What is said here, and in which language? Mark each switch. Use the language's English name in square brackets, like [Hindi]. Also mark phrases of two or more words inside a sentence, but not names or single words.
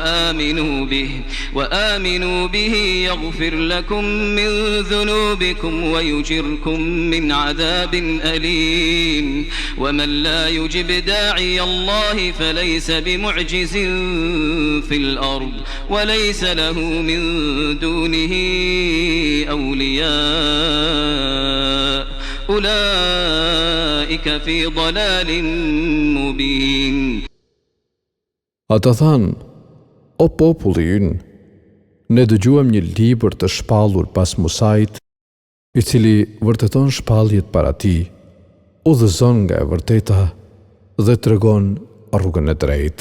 [Arabic] وآمنوا به يغفر لكم من ذنوبكم ويجركم من عذاب أليم ومن لا يجب داعي الله فليس بمعجز في الأرض وليس له من دونه أولياء أولئك في ضلال مبين. [Albanian] Ata thanë, o populli ynë, ne dëgjuam një libër të shpallur pas Musait, I cili vërteton shpalljet para tij, udhëzon nga e vërteta dhe tregon rrugën e drejtë.